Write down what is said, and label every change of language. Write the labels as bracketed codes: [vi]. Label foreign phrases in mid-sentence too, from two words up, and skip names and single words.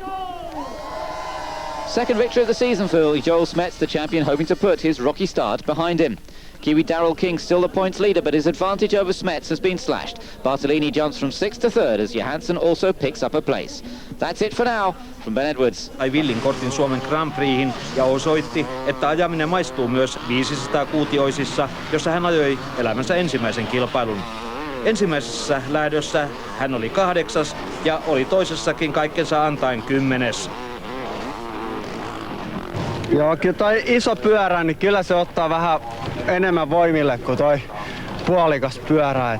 [en] Second victory of the season for Joel Smets, the champion, hoping to put his rocky start behind him. Kiwi Daryl King still the points leader, but his advantage over Smets has been slashed. Bartolini jumps from 6th to 3rd as Johansson also picks up a place. That's it for now. From Ben Edwards. [fi] Ai villin kortin Suomen Grand Prixin ja osoitti, että ajaminen maistuu myös 500-kuutioisissa, jossa hän ajoi elämänsä ensimmäisen kilpailun. Ensimmäisessä lähdössä hän oli 8. ja oli toisessakin kaikkensa antaen 10. Joo, kyllä toi iso pyörä, niin kyllä se ottaa vähän enemmän voimille kuin toi puolikas pyörä.